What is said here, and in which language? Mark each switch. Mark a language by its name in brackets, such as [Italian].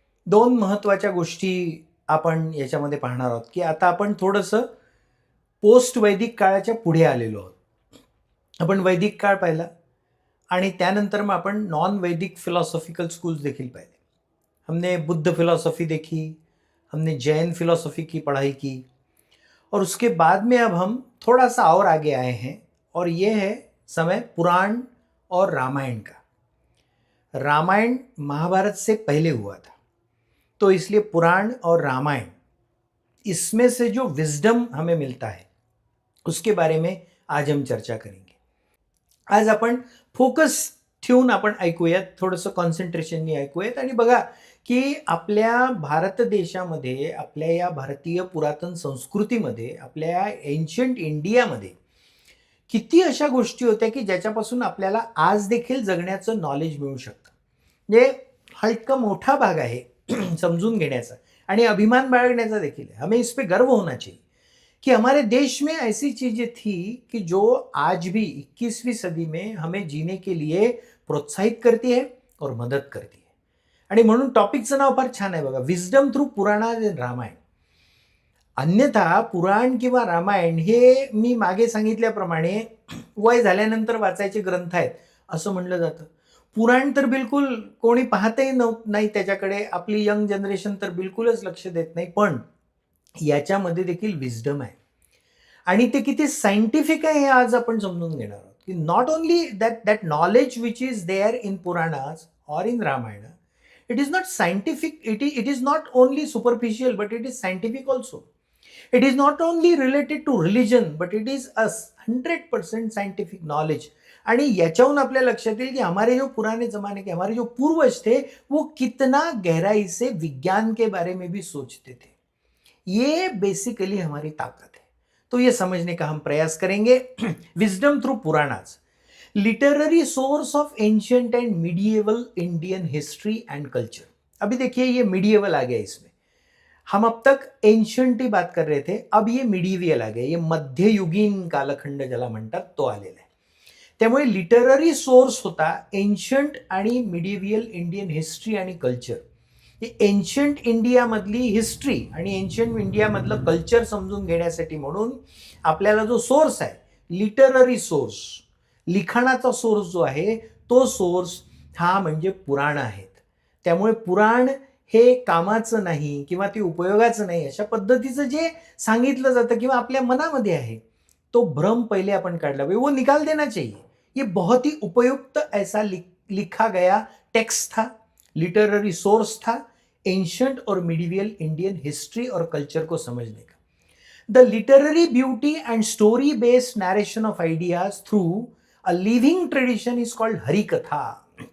[Marathi] 2 महत्त्वाच्या गोष्टी आपण याच्यामध्ये पाहणार आहोत की आता आपण थोडंसं पोस्ट वैदिक काळाच्या पुढे आलेलो आहोत. आपण वैदिक काळ पाहिला आणि त्यानंतर मग आपण नॉन वैदिक फिलॉसॉफिकल स्कूल्स देखील पाहिले. [Hindi] हमने बुद्ध फिलॉसफी देखी, हमने जैन फिलॉसफी की पढ़ाई की और उसके बाद में अब हम थोड़ा सा और आगे आए हैं और ये है समय पुराण और रामायण का. रामायण महाभारत से पहले हुआ था, तो इसलिए पुराण और रामायण इसमें से जो विजडम हमें मिलता है उसके बारे में आज हम चर्चा करेंगे. [Marathi] आज आपण फोकस ठेवून आपण ऐकूयात, थोडंसं कॉन्सन्ट्रेशननी ऐकूयात आणि बघा की आपल्या भारत देशामध्ये, आपल्या या भारतीय पुरातन संस्कृतीमध्ये, आपल्या एन्शंट इंडियामध्ये किती अशा गोष्टी होत्या की ज्याच्यापासून आपल्याला आज देखील जगण्याचं नॉलेज मिळू शकतं. म्हणजे हा इतका मोठा भाग आहे समजून घेण्याचा आणि अभिमान बाळगण्याचा देखील है. [Hindi] हमें इस पे गर्व होना चाहिए कि हमारे देश में ऐसी चीज़ें थी कि जो आज भी 21वीं सदी में हमें जीने के लिए प्रोत्साहित करती है और मदत करती है. [Marathi] आणि म्हणून टॉपिकचं नाव फार छान आहे बघा, [English] Wisdom through Purana and Ramayana. [Marathi] अन्यथा पुराण किंवा रामायण हे मी मागे सांगितल्याप्रमाणे वय झाल्यानंतर वाचायचे ग्रंथ आहेत असं म्हणलं जातं. पुराण तर बिलकुल कोणी पाहतही नाही त्याच्याकडे, आपली यंग जनरेशन तर बिलकुलच लक्ष देत नाही. पण याच्यामध्ये देखील विजडम आहे आणि ते किती सायंटिफिक आहे हे आज आपण समजून घेणार आहोत. [English] की not only that knowledge which is there in Puranas और in Ramayana, it is not scientific, it is not only superficial but it is scientific also. It is not only related to religion but it is a 100% scientific knowledge. [Marathi] आणि याच्याहून आपल्या लक्षात येईल [Hindi] कि हमारे जो पुराने जमाने के हमारे जो पूर्वज थे वो कितना गहराई से विज्ञान के बारे में भी सोचते थे. ये बेसिकली हमारी ताकत है. तो ये समझने का हम प्रयास करेंगे. [English] Wisdom through Puranas, literary source of ancient and medieval Indian history and culture. [Hindi] अभी देखिए ये मीडिएवल आ गया इसमें. हम अब तक एंशियंट ही बात कर रहे थे, अब ये मीडिएवल आ गया. [Marathi] ये मध्ययुगीन कालखंड ज्याला म्हणतात तो आलेला आहे. त्यामुळे लिटररी सोर्स होता एंशियंट आणि मीडिएवल इंडियन हिस्ट्री आणि कल्चर. हे एन्शंट इंडियामधली हिस्ट्री आणि एन्शंट इंडियामधलं कल्चर समजून घेण्यासाठी म्हणून आपल्याला जो सोर्स आहे, लिटररी सोर्स, लिखाणाचा सोर्स जो आहे तो सोर्स हा म्हणजे पुराण आहेत. त्यामुळे पुराण हे कामाचं नाही किंवा ते उपयोगाचं नाही अशा पद्धतीचं जे सांगितलं जातं किंवा आपल्या मनामध्ये आहे तो भ्रम पहिले आपण काढला पाहिजे. [Hindi] वो निकाल देना चाहिए. ये बहुत ही उपयुक्त ऐसा लिखा गया टेक्स्ट था, लिटररी सोर्स था एंशियंट और मिडिवियल इंडियन हिस्ट्री और कल्चर को समझने का. [English] The literary beauty and story based narration of ideas through a living tradition is called Harikatha.